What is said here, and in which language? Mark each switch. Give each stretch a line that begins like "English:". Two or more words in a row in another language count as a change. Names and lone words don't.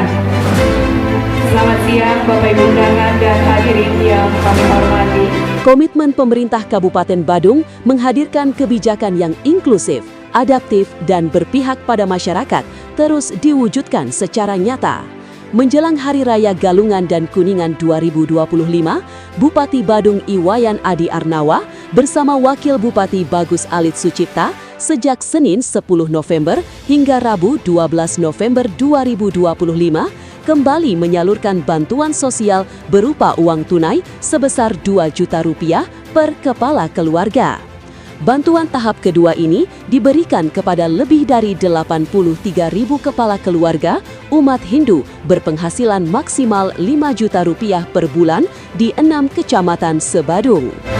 Indonesian: Selamat siang Bapak Ibu undangan dan hadirin yang kami hormati. Komitmen pemerintah Kabupaten Badung menghadirkan kebijakan yang inklusif, adaptif, dan berpihak pada masyarakat terus diwujudkan secara nyata. Menjelang Hari Raya Galungan dan Kuningan 2025, Bupati Badung Iwayan Adi Arnawa bersama Wakil Bupati Bagus Alit Sucipta sejak Senin 10 November hingga Rabu 12 November 2025 kembali menyalurkan bantuan sosial berupa uang tunai sebesar Rp2 juta per kepala keluarga. Bantuan tahap kedua ini diberikan kepada lebih dari 83.000 kepala keluarga umat Hindu berpenghasilan maksimal Rp5 juta per bulan di 6 kecamatan se-Badung.